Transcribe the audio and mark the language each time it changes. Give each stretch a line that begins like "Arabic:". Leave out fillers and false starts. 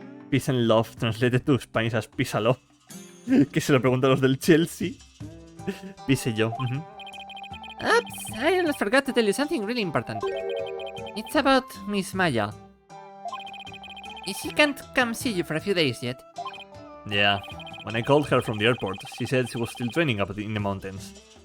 English: Peace and love, translated to Spanish as peace and love.
Spanish: Que se lo pregunto a los del Chelsea.
English: Peace yo. Oops, I almost forgot to tell you something really important. It's about Miss Maya. She can't come see you for a few days yet. Yeah, when I called her from the airport, she said she was still training up in the mountains.